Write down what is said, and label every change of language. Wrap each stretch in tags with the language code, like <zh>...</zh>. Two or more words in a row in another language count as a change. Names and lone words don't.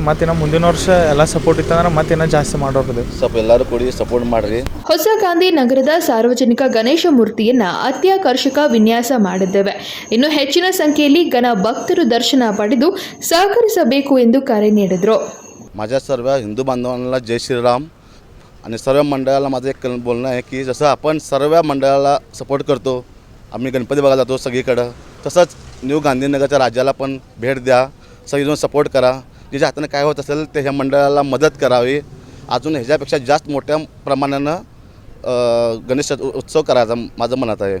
<kn>ಮತ್ತಿನ್ನು ಮುಂದಿನ ವರ್ಷ ಎಲ್ಲ ಸಪೋರ್ಟ್ ಇತ್ತಂದ್ರೆ ಮತ್ತಿನ್ನ ಜಾಸ್ತಿ ಮಾಡೋದು. ಸ್ವಲ್ಪ ಎಲ್ಲರೂ ಕೂಡಿ ಸಪೋರ್ಟ್ ಮಾಡಿರಿ. ಹೊಸ ಗಾಂಧಿನಗರದ ಸಾರ್ವಜನಿಕ ಗಣೇಶ ಮೂರ್ತಿಯನ್ನ ಅತ್ಯಾಕರ್ಷಕ ವಿನ್ಯಾಸ ಮಾಡಿದ್ದೇವೆ. ಇನ್ನು ಹೆಚ್ಚಿನ ಸಂಖ್ಯೆಯಲ್ಲಿ ಗಣ ಭಕ್ತರು ದರ್ಶನ ಪಡೆದು ಸಹಕರಿಸಬೇಕು ಎಂದು ಕರೆ ನೀಡಿದರು.</kn> <mr>माझ्या सर्व हिंदू बांधवांना जय श्रीराम. आणि सर्व मंडळाला माझं एक बोलणं आहे की जसं आपण सर्व मंडळाला सपोर्ट करतो, आम्ही गणपती बघायला जातो सगळीकडं, तसंच न्यू गांधीनगरच्या राज्याला पण भेट द्या, सगळीजण सपोर्ट करा. ज्याच्या हाताने काय होत असेल ते ह्या मंडळाला मदत करावी. अजून ह्याच्यापेक्षा जास्त मोठ्या प्रमाणानं गणेश उत्सव करायचा माझं मनात आहे.</mr>